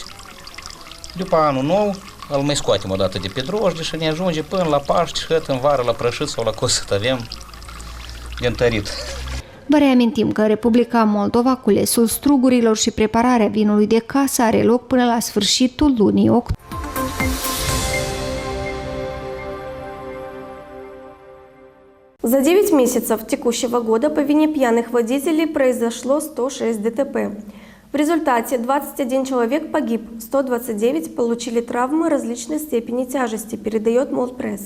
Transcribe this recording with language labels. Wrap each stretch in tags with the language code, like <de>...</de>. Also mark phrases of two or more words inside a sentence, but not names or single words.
<ro>După anul nou, îl mai scoatem o dată de pe drojde și ne ajunge până la Paști și în vară la prășit sau la cosăt avem de întărit. Vă reamintim că în Republica Moldova culesul strugurilor și prepararea vinului de casă are loc până la sfârșitul lunii octombrie.</ro> <ru>За 9 месяцев текущего года по вине пьяных водителей произошло 106 ДТП. В результате 21 человек погиб, 129 получили травмы различной степени тяжести, передает Молдпресс.</ru>